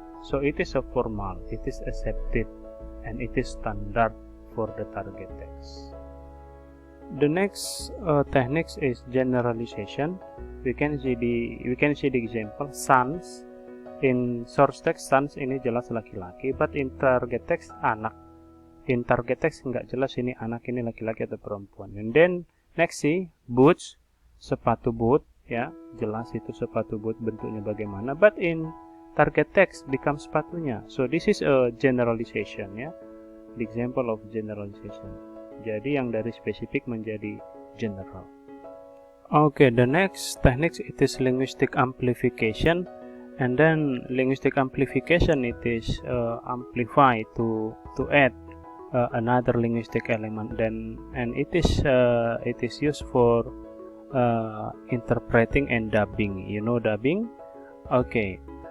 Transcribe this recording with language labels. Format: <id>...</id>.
<en>So it is a formal, it is accepted, and it is standard for the target text. The next technique is generalization. We can see the example sons. In source text sons</en> <id>ini jelas laki-laki,</id> <en>but in target text anak. In target text</en> <id>nggak jelas ini anak ini laki-laki atau perempuan.</id> <en>And then next see boots,</en> <id>sepatu boot, ya jelas itu sepatu boot bentuknya bagaimana.</id> <en>But in target text becomes sepatunya. So this is a generalization, ya. The example of generalization.</en> <id>Jadi yang dari spesifik menjadi general.</id> <en>Okay, the next technique it is linguistic amplification, and then linguistic amplification it is amplify to add another linguistic element, and it is used for interpreting and dubbing. You know dubbing? Okay.</en>